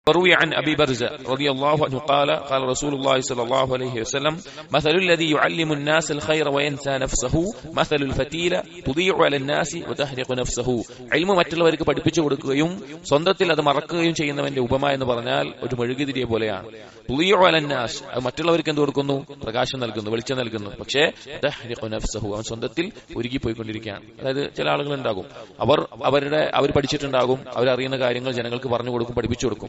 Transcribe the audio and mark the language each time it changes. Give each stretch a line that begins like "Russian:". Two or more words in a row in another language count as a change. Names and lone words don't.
Arabic: وروي عن أبي برزة رضي الله عنه قال قال رسول الله صلى الله عليه وسلم مثل الذي يعلم الناس الخير وينسى نفسه مثل الفتيلة تضيع على الناس وتحرق نفسه.
Malayalam: ഇൽമു മറ്റുള്ളവർക്ക് പഠിപ്പിച്ചു കൊടുക്കുകയും സ്വന്തത്തിൽ അത് മറക്കുകയും ചെയ്യുന്നവന്റെ ഉപമ എന്ന് പറഞ്ഞാൽ ഒരു മെഴുകുതിരിയെ പോലെയാണ്.
Arabic: تضيء على الناس,
Malayalam: അത് മറ്റുള്ളവർക്ക് എന്ത് കൊടുക്കുന്നു? പ്രകാശം നൽകുന്നു, വെളിച്ചം നൽകുന്നു. പക്ഷേ
Arabic: تحرق نفسه,
Malayalam: അവൻ സ്വന്തത്തിൽ ഉരുകിപ്പോയിക്കൊണ്ടിരിക്കുകയാണ്. അതായത് ചില ആളുകൾ ഉണ്ടാകും, അവർ പഠിച്ചിട്ടുണ്ടാകും, അവരറിയുന്ന കാര്യങ്ങൾ ജനങ്ങൾക്ക് പറഞ്ഞു കൊടുക്കും, പഠിപ്പിച്ചു കൊടുക്കും.